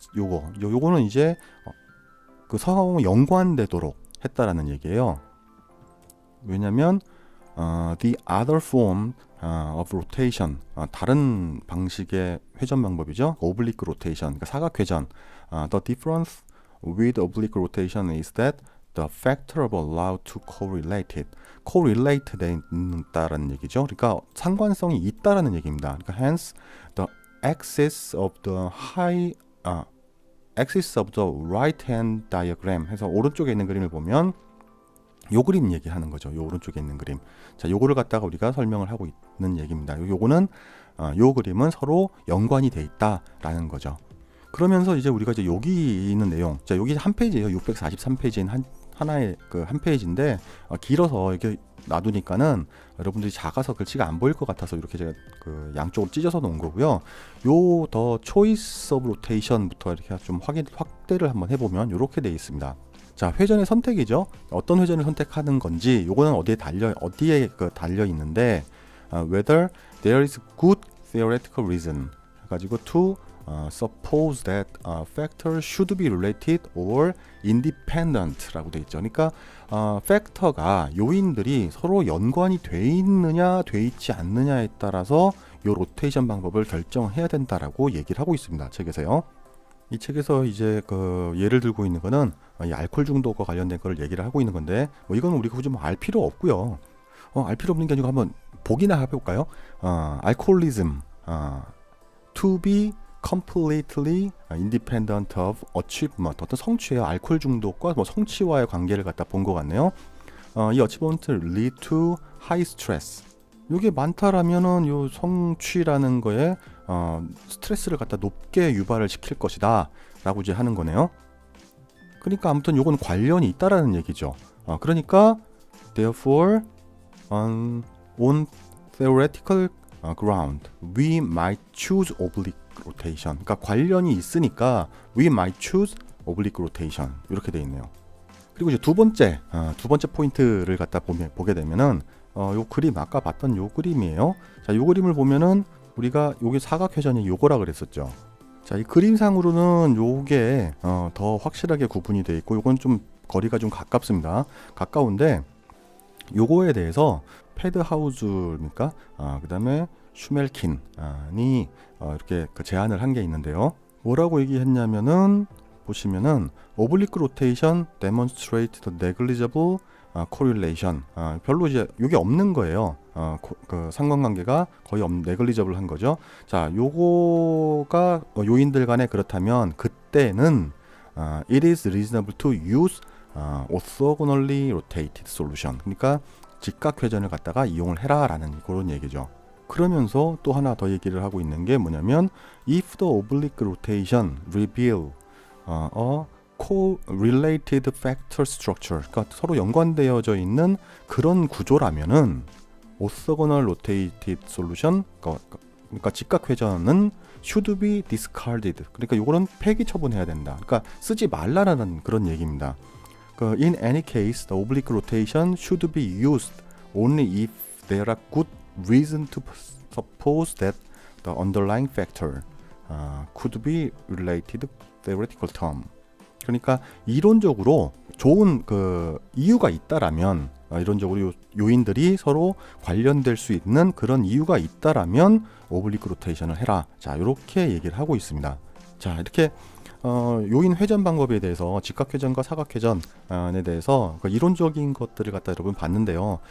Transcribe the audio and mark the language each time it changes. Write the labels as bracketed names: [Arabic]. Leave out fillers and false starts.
[Korean] 요거는 이제 그 상황과 연관되도록 했다라는 얘기예요. 왜냐면 [English] the other form of rotation, [Korean] 다른 방식의 회전 방법이죠. [English] oblique rotation, [Korean] 그러니까 사각 회전. [English] The difference with oblique rotation is that the factor of allowed to correlate [Korean] 돼 있다라는 얘기죠. 그러니까 상관성이 있다라는 얘기입니다. 그러니까 [English] hence the axis of the axis of the right hand diagram [Korean] 해서 오른쪽에 있는 그림을 보면 요 그림 얘기하는 거죠. 요 오른쪽에 있는 그림. 자, 요거를 갖다가 우리가 설명을 하고 있는 얘기입니다. 요거는 요 그림은 서로 연관이 돼 있다라는 거죠. 그러면서 이제 우리가 이제 여기 있는 내용, 자, 여기 한 페이지예요. 643페이지인 하나의 그 한 페이지인데 길어서 이렇게 놔두니까는 여러분들이 작아서 글씨가 안 보일 것 같아서 이렇게 제가 그 양쪽으로 찢어서 놓은 거고요. 요 더 초이스 오브 로테이션부터 이렇게 좀 확대를 한번 해보면 이렇게 돼 있습니다. 자, 회전의 선택이죠. 어떤 회전을 선택하는 건지 요거는 어디에 달려 있는데 [English] whether there is good theoretical reason [Korean] 가지고 [English] to suppose that factor should be related or independent [Korean] 라고 돼 있죠. 그러니까 팩터가 요인들이 서로 연관이 돼 있느냐 돼 있지 않느냐에 따라서 요 로테이션 방법을 결정해야 된다라고 얘기를 하고 있습니다. 책에서요. 이 책에서 이제 그 예를 들고 있는 거는 이 알코올 중독과 관련된 거를 얘기를 하고 있는 건데 뭐 이건 우리가 굳이 뭐 알 필요 없고요. 알 필요 없는 게 아니고 한번 보기나 해볼까요? [English] alcoholism to be completely independent of achievement. [Korean] 어떤 성취예요. 알코올 중독과 뭐 성취와의 관계를 갖다 본 것 같네요. 이 [English] achievement lead to high stress. [Korean] 이게 많다라면은 요 성취라는 거에 스트레스를 갖다 높게 유발을 시킬 것이다 라고 이제 하는 거네요. 그러니까 아무튼 요건 관련이 있다라는 얘기죠. 그러니까 [English] therefore on theoretical ground we might choose oblique rotation. [Korean] 그러니까 관련이 있으니까 [English] we might choose oblique rotation [Korean] 이렇게 돼 있네요. 그리고 이제 두 번째 포인트를 갖다 보게 되면은 요 그림 아까 봤던 요 그림이에요. 자, 요 그림을 보면은 우리가 요게 사각회전이 요거라 그랬었죠. 자, 이 그림상으로는 요게 더 확실하게 구분이 돼 있고 요건 좀 거리가 좀 가깝습니다. 가까운데 요거에 대해서 패드하우즈입니까? 그다음에 슈멜킨이 이렇게 그 제안을 한 게 있는데요. 뭐라고 얘기했냐면은 보시면은 [English] oblique rotation demonstrate the negligible correlation. [Korean] 별로 이제 이게 없는 거예요. 그 상관관계가 거의 negligible 한 거죠. 자, 요거가 요인들 간에 그렇다면 그때는 [English] it is reasonable to use orthogonally rotated solution. [Korean] 그러니까 직각 회전을 갖다가 이용을 해라라는 그런 얘기죠. 그러면서 또 하나 더 얘기를 하고 있는 게 뭐냐면 [English] if the oblique rotation reveal co-related factor structure, [Korean] 그러니까 서로 연관되어져 있는 그런 구조라면은 [English] orthogonal rotated solution, [Korean] 그러니까 직각 회전은 [English] should be discarded. [Korean] 그러니까 요거는 폐기 처분해야 된다. 그러니까 쓰지 말라라는 그런 얘기입니다. [English] In any case, the oblique rotation should be used only if there are good reason to suppose that the underlying factor could be related theoretical term. [Korean] 그러니까 이론적으로 좋은 그 이유가 있다라면 이론적으로 요인들이 서로 관련될 수 있는 그런 이유가 있다라면 오블리크 로테이션을 해라. 자, 이렇게 얘기를 하고 있습니다. 자, 이렇게 요인 회전 방법에 대해서 직각 회전과 사각 회전에 대해서 그 이론적인 것들을 갖다 여러분 봤는데요.